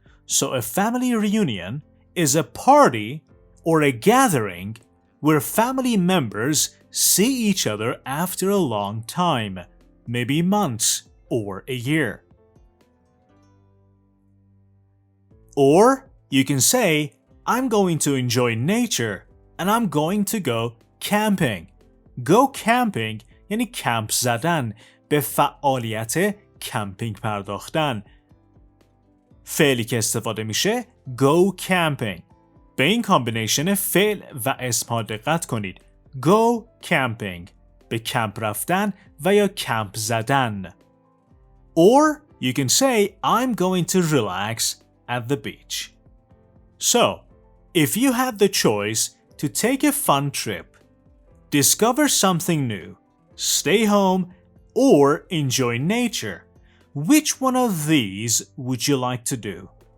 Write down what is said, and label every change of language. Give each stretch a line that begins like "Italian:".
English: So a family reunion is a party or a gathering where family members see each other after a long time, maybe months or a year. Or you can say, I'm going to enjoy nature and I'm going to go camping. Go camping
Persian: یعنی کمپ زدن، به فعالیت کمپینگ پرداختن. فعلی که استفاده میشه
English: go camping.
Persian: به این کامبینیشن فعل و اسم ها دقت کنید.
English: Go camping
Persian: به کمپ رفتن و یا کمپ زدن.
English: Or you can say I'm going to relax at the beach. So, if you had the choice to take a fun trip, discover something new, stay home, or enjoy nature, which one of these would you like to do?